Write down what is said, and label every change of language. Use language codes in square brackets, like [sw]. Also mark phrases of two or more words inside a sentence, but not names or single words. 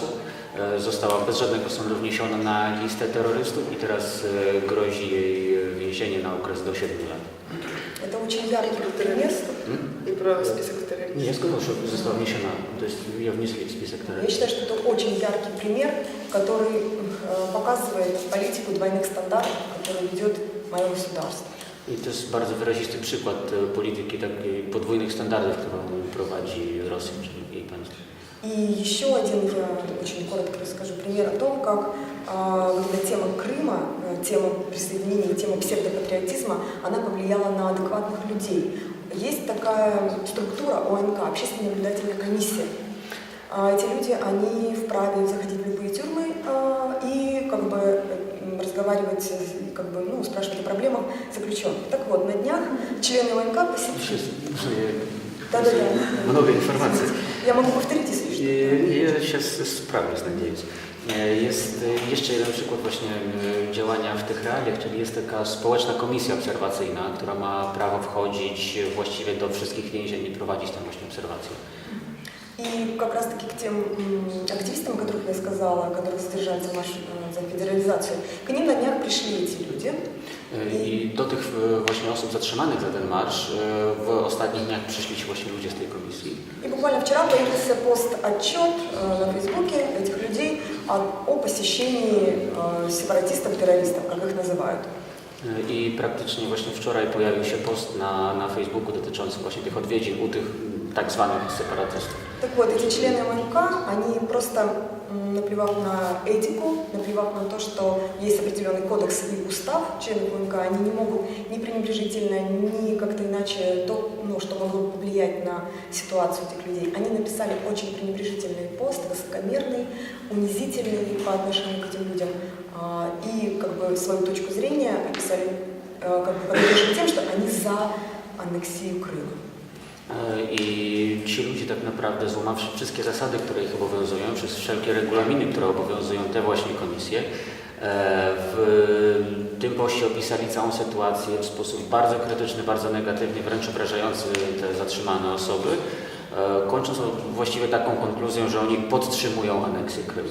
[pl] Została bez żadnego sądu wniesiona na listę terrorystów i teraz grozi jej więzienie na okres do 7 lat. [ru] Это очень яркий пример. И про список террористов. [pl] Nie, ja [ru] сказал, что [pl] została wniesiona, [ru] то есть ее внесли в список террористов. Я считаю, что это очень яркий пример, который показывает политику двойных стандартов, которую ведет мое государство. [pl] I to jest bardzo wyrazisty przykład polityki takiej podwójnych standardów, którą prowadzi Rosja, czyli jej państwo. [ru] И еще один, я очень коротко расскажу пример о том, как когда тема Крыма, тема присоединения, тема псевдопатриотизма, она повлияла на адекватных людей. Есть такая структура ОНК, общественная наблюдательная комиссия. Эти люди, они вправе заходить в любые тюрьмы и как бы разговаривать, как бы, ну, спрашивать о проблемах заключенных. Так вот, на днях члены ОНК посетили... Да-да-да. Много информации. Я могу повторить, если что. Ja сейчас справлюсь, надеюсь. [pl] Jest jeszcze jeden przykład właśnie działania w tych realiach, czyli jest taka społeczna komisja obserwacyjna, która ma prawo wchodzić właściwie do wszystkich więzień i prowadzić tam właśnie obserwacje. [ru] И как раз-таки к тем активистам, о которых я сказала, которые задержали за федерализацию, к ним на днях пришли эти люди. [pl] I do tych właśnie osób zatrzymanych za ten marsz w ostatnich dniach przyszli ci właśnie ludzie z tej komisji. [ru] И буквально вчера появился пост-отчет на Фейсбуке этих людей о посещении сепаратистов-террористов, как их называют. [pl] I praktycznie właśnie wczoraj pojawił się post na Facebooku dotyczący właśnie tych odwiedzin u tych tak zwanych separatystów. [ru] Так вот, эти члены ОНК, они просто, наплевав на этику, наплевав на то, что есть определенный кодекс и устав членов ОНК, они не могут ни пренебрежительно, ни как-то иначе то, ну, что могло бы повлиять на ситуацию этих людей. Они написали очень пренебрежительный пост, высокомерный, унизительный по отношению к этим людям. И как бы свою точку зрения описали, как бы поддерживали тем, что они за аннексию Крыма. [pl] I ci ludzie tak naprawdę, złamawszy wszystkie zasady, które ich obowiązują, przez wszelkie regulaminy, które obowiązują te właśnie komisje, w tym poście opisali całą sytuację w sposób bardzo krytyczny, bardzo negatywny, wręcz obrażający te zatrzymane osoby, kończąc właściwie taką konkluzją, że oni podtrzymują aneksję Krymu.